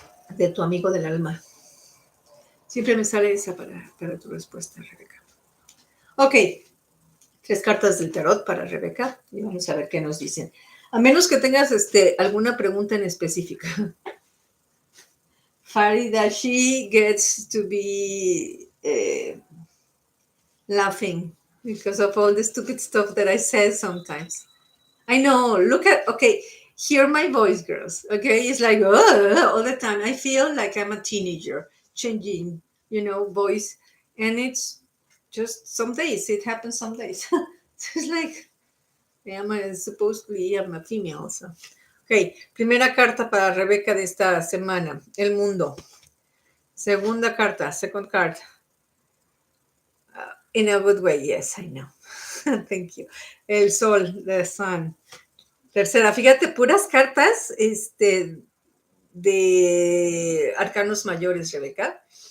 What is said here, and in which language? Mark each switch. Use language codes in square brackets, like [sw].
[es] De tu amigo del alma. Siempre me sale esa para tu respuesta, Rebeca. Ok, 3 cartas del tarot para Rebeca y vamos a ver qué nos dicen. A menos que tengas alguna pregunta en específica. [en] Farida, she gets to be laughing because of all the stupid stuff that I said sometimes. I know, okay, hear my voice, girls, okay? It's like, all the time. I feel like I'm a teenager, changing, voice. And it's just some days, it happens some days. It's like, supposedly I'm a female, so. [es] Ok, primera carta para Rebeca de esta semana, el mundo. Segunda carta, [en] second card. In a good way, yes, I know. Thank you. [es] El sol, [en] the sun. [es] Tercera, fíjate, puras cartas de arcanos mayores, Rebeca.